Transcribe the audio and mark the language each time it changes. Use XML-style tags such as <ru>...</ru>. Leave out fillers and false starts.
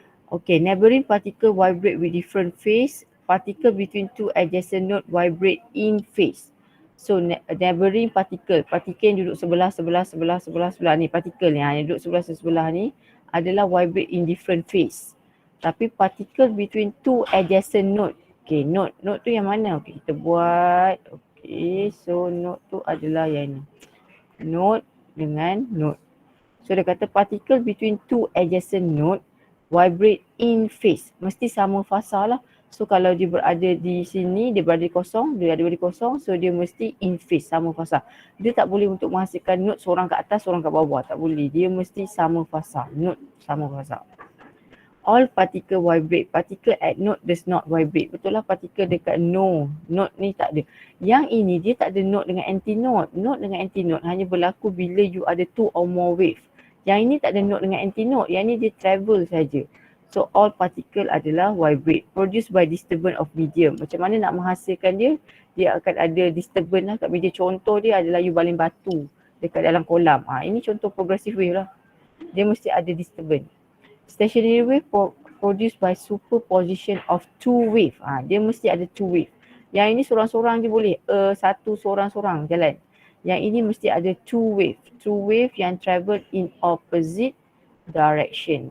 <en>Okay, neighboring particle vibrate with different phase. Particle between two adjacent node vibrate in phase. So neighboring particle</en> <ms>yang duduk sebelah ni, particle ni, yang duduk sebelah ni adalah</ms> <en>vibrate in different phase. Tapi particle between two adjacent node.</en> <ms>Okay, node tu yang mana? Okay, kita buat. Okay, so node tu adalah yang ni.</ms> <en>Node dengan node. So</en> <ms>dia kata</ms> <en>particle between two adjacent node vibrate in phase.</en> <ms>Mesti sama fasa lah. So kalau dia berada di sini, dia berada di kosong, dia ada di kosong, so dia mesti</ms> <en>in phase,</en> <ms>sama fasa. Dia tak boleh untuk menghasilkan note seorang kat atas, seorang kat bawah, tak boleh. Dia mesti sama fasa, note sama fasa.</ms> <en>All particle vibrate. Particle at node does not vibrate.</en> <ms>Betul lah, particle dekat node ni tak ada. Yang ini dia tak ada node dengan anti-node. Node dengan anti-node hanya berlaku bila you ada 2</ms> <en>or more wave.</en> <ms>Yang ini tak ada node dengan anti-node. Yang ini dia travel saja. So all particle adalah vibrate.</ms> <en>Produced by disturbance of medium.</en> <ms>Macam mana nak menghasilkan dia? Dia akan ada disturbance lah kat media. Contoh dia adalah you baling batu dekat dalam kolam. Ini contoh progressive wave lah. Dia mesti ada disturbance.</ms> <en>Stationary wave produced by superposition of two wave.</en> <ms>Dia mesti ada two wave. Yang ini seorang-seorang je boleh. Satu seorang-seorang jalan. Yang ini mesti ada</ms> <en>two wave. Two wave yang travel in opposite direction.</en>